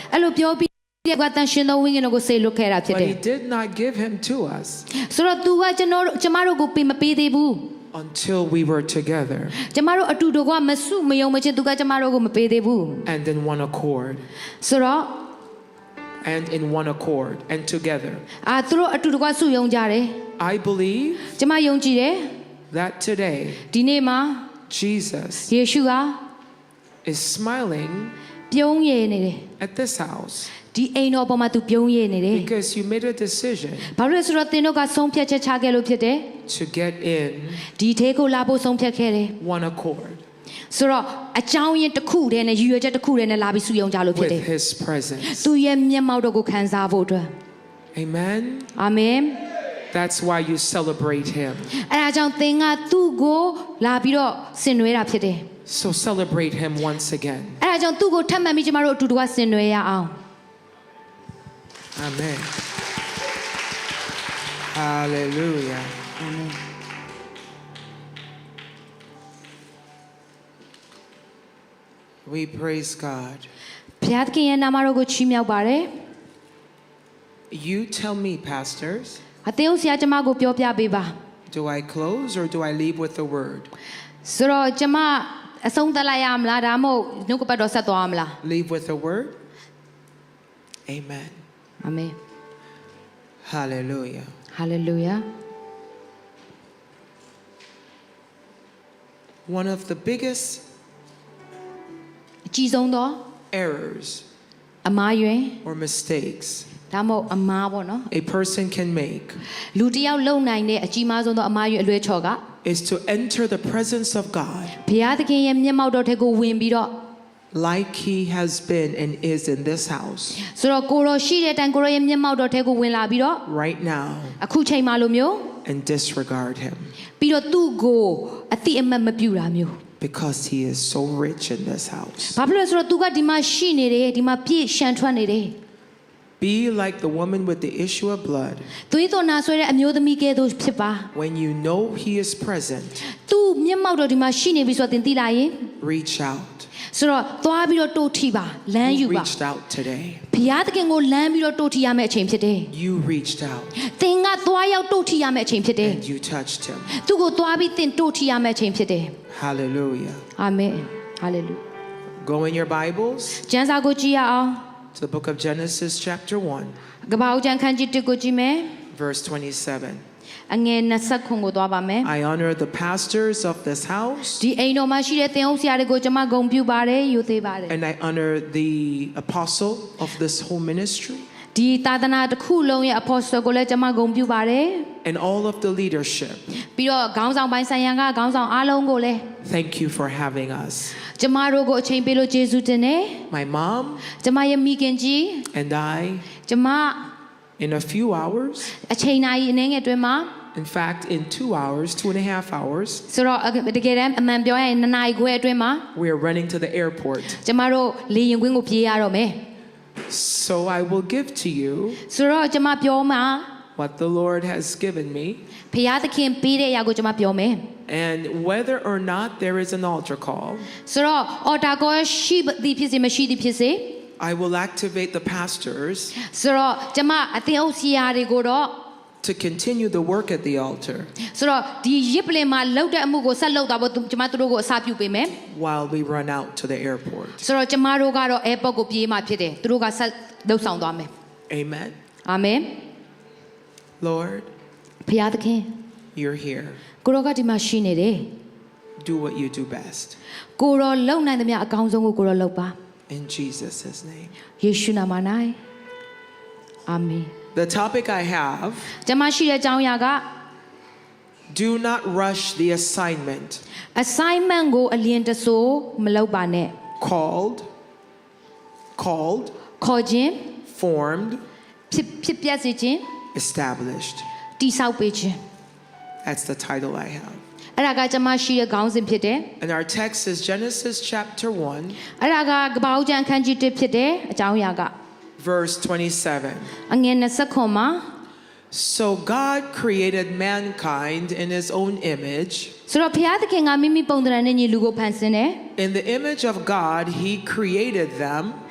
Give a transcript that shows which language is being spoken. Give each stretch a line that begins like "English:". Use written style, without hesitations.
Burmese: အဲ့လိုပြောပြီးကတန်ရှင်သောဝိညာဉ်တော်ကိုစေလွတ်ခဲ့တာဖြစ်
English: But
Burmese: တယ်
English: He did not give Him to us
Burmese: ဆိုတော့သူကကျမတို့ကိုမပေးသေးဘူး
English: until we were together
Burmese: ကျမတို့အတူတကွမစုမယုံမချင်းသူကကျမတို့ကိုမပေးသေးဘူး
English: and in one accord
Burmese: ဆိုတော့
English: and in one accord and together.
Burmese: သူတို့အတူတကွစုယုံကြတယ်
English: I believe
Burmese: ကျမယုံကြည်တယ်
English: that today
Burmese: ဒီနေ့မှာ
English: Jesus
Burmese: ယေရှုက
English: is smiling
Burmese: ပြုံးရည်နေတယ်
English: at this house
Burmese: ဒီအိမ်တော်ပေါ်မှာသူပြုံးရည်နေတယ်
English: because you made a decision
Burmese: ဘာလို့လဲဆိုတော့သင်တို့ကဆုံးဖြတ်ချက်ချခဲ့လို့ဖြစ်တယ်
English: to get in
Burmese: ဒီထဲကိုလာဖို့ဆုံးဖြတ်ခဲ့တယ်
English: one accord
Burmese: ဆိုတော့အကြောင်းရင်းတစ်ခုတည်းနဲ့ရည်ရွယ်ချက်တစ်ခုတည်းနဲ့လာပြီးစုယုံကြလို့ဖြစ်တယ်
English: with His presence.
Burmese: သူရဲ့မျက်မှောက်တော်ကိုခံစားဖို့အတွက်
English: Amen.
Burmese: အာမင်
English: That's why you celebrate Him.
Burmese: အဲ့ဒါကြောင့်သင်ကသူ့ကိုလာပြီးတော့ဆင်နွှဲတာဖြစ်တယ်
English: So celebrate Him once again.
Burmese: အဲ့ဒါကြောင့်သူ့ကိုထပ်မံပြီးကျမတို့အတူတူကဆင်နွှဲရအောင်
English: Amen. Hallelujah.
Burmese: အာမင်
English: We praise God.
Burmese: ဘုရားသခင်ရဲ့နာမတော်ကိုချီးမြှောက်ပါတယ်
English: You tell me, pastors,
Burmese: အသင်းဆရာကျမကိုပြောပြပေးပါ
English: do I close or do I leave with the word?
Burmese: ဆိုတော့ကျမအဆုံးသတ်လိုက်ရမလားဒါမှမဟုတ်နှုတ်ကပတ်တော်ဆက်သွားမလား
English: Leave with the word? Amen.
Burmese: အာမင်
English: Hallelujah.
Burmese: ဟာလေလုယာ
English: One of the biggest
Burmese: အကြီးဆုံးသော
English: errors
Burmese: အမားယွင်
English: or mistakes
Burmese: ဒါမှမဟုတ်အမားပေါ့နော်
English: a person can make
Burmese: လူတစ်ယောက်လုံနိုင်တဲ့အကြီးမားဆုံးသောအမားယွင်အလွဲချော်က
English: is to enter the presence of God
Burmese: ဘုရားသခင်ရဲ့မျက်မှောက်တော်ထဲကိုဝင်ပြီးတော့
English: like He has been and is in this house
Burmese: ဆိုတော့ကိုရောရှိတဲ့အတိုင်းကိုရောရဲ့မျက်မှောက်တော်ထဲကိုဝင်လာပြီးတော့
English: right now
Burmese: အခုချိန်မှလိုမျိုး
English: and disregard Him
Burmese: ပြီးတော့သူ့ကိုအတိအမှတ်မပြုတာမျိုး
English: because He is so rich in this house.
Burmese: ဘာဖြစ်လို့လဲဆိုတော့သူကဒီမှာရှိနေတယ်ဒီမှာပြည့်ရှံထွက်နေတယ်
English: Be like the woman with the issue of blood
Burmese: သွေးတော်နာဆွဲတဲ့အမျိုးသမီးကဲ့သို့ဖြစ်ပါ
English: when you know He is present.
Burmese: သူ့မျက်မှောက်တော်ဒီမှာရှိနေပြီဆိုတော့သင်သိလာရင်
English: Reach out.
Burmese: ဆိုတော့သွားပြီးတော့တိုးထီပါလမ်းယူ
English: You
Burmese: ပါ
English: reached out today.
Burmese: ဘုရားသခင်ကိုလမ်းပြီးတော့တိုးထီရမယ့်အချိန်ဖြစ်တယ်
English: You reached out
Burmese: သင်ကသွားရောက်တိုးထီရမယ့်အချိန်ဖြစ်တယ်
English: and you touched Him.
Burmese: သူ့ကိုသွားပြီးသင်တိုးထီရမယ့်အချိန်ဖြစ်တယ်
English: Hallelujah.
Burmese: အာမင်ဟာလေလု
English: Go in your Bibles
Burmese: ကျမ်းစာကိုကြည့်ရအောင်
English: to the book of Genesis chapter 1
Burmese: ကပ္ပဦးကျမ်းခန်းကြီး1ကိုကြည့်မယ်
English: verse 27.
Burmese: အငယ်20ခုကိုသွားပါမယ်
English: I honor the pastors of this house
Burmese: ဒီအိမ်တော်မှာရှိတဲ့သင်အုပ်ဆရာတွေကိုကျွန်မဂုဏ်ပြုပါတယ်ယူသေးပါတယ်
English: and I honor the apostle of this whole ministry
Burmese: ဒီသာသနာတစ်ခုလုံးရဲ့ apostle ကိုလည်းကျွန်မဂုဏ်ပြုပါတယ်
English: and all of the leadership.
Burmese: ပြီးတော့ခေါင်းဆောင်ပိုင်းဆိုင်ရာကခေါင်းဆောင်အားလုံးကိုလည်း
English: Thank you for having us.
Burmese: ကျွန်မတို့ကိုအချိန်ပေးလို့ကျေးဇူးတင်တယ်
English: My mom
Burmese: ကျွန်မရဲ့မိခင်ကြီး
English: and I,
Burmese: ကျွန်မ
English: in a few hours,
Burmese: အချိန်နာရီအနည်းငယ်အတွင်းမှာ
English: in fact, in 2 hours, 2.5 hours,
Burmese: ဆိုတော့တကယ်တမ်းအမှန်ပြောရရင်2နာရီခွဲအတွင်းမှာ
English: we are running to the airport.
Burmese: ကျွန်မတို့လေယာဉ်ကွင်းကိုပြေးရတော့မယ်
English: So I will give to you
Burmese: ဆိုတော့ကျွန်မပြောမှာ
English: what the Lord has given me,
Burmese: ဖခင်သခင်ပေးတဲ့အရာကိုကျွန်မပြောမယ်
English: and whether or not there is an altar call,
Burmese: ဆိုတော့ altar call ရှိသည်ဖြစ်စေမရှိသည်ဖြစ်စေ
English: I will activate the pastors
Burmese: ဆိုတော့ကျွန်မအသင်းအုပ်ဆရာတွေကိုတော့
English: to continue the work at the altar
Burmese: ဆိုတော့ဒီရစ်ပလင်မှာလှုပ်တဲ့အမှုကိုဆက်လုပ်တာပေါ့ကျွန်မတို့ကိုအစာပြုပေးမယ်
English: while we run out to the airport.
Burmese: ဆိုတော့ကျွန်မတို့ကတော့ airport ကိုပြေးမှဖြစ်တယ်သူတို့ကဆက်လှုပ်ဆောင်သွားမယ်
English: Amen.
Burmese: အာမင်
English: Lord,
Burmese: ဖခင်သခင်
English: you're here.
Burmese: ကိုရောကဒီမှာရှိနေတယ်
English: do what you do best.
Burmese: ကိုရောလုံနိုင်သမျှအကောင်းဆုံးကိုကိုရောလုပ်ပါ
English: In Jesus' name.
Burmese: ယေရှုနာမ၌အာမင်
English: The topic I have,
Burmese: ကျွန်မရှိတဲ့အကြောင်းအရာက
English: do not rush the assignment.
Burmese: assignment ကိုအလျင်တဆိုးမလုပ်ပါနဲ့
English: Called,
Burmese: ခေါ်ခြင်း
English: formed,
Burmese: ဖြစ်ပြစေခြင်း
English: established.
Burmese: တည်ဆောက်ပေးခြင်း
English: That's the title I have.
Burmese: အဲ့ဒါကကျွန်မရှိတဲ့ခေါင်းစဉ်ဖြစ်တယ်
English: And our text is Genesis chapter 1,
Burmese: အဲ့ဒါကကပ္ပဦးကျမ်းအခန်းကြီး1ဖြစ်တယ်အကြောင်းအရာက
English: verse 27.
Burmese: အငယ်29မှာ
English: So God created mankind in his own image.
Burmese: ဆိုတော့ဘုရားသခင်ကမိမိပုံသဏ္ဍာန်နဲ့ညီလူကိုဖန်ဆင်းတယ်
English: In the image of God, he created them,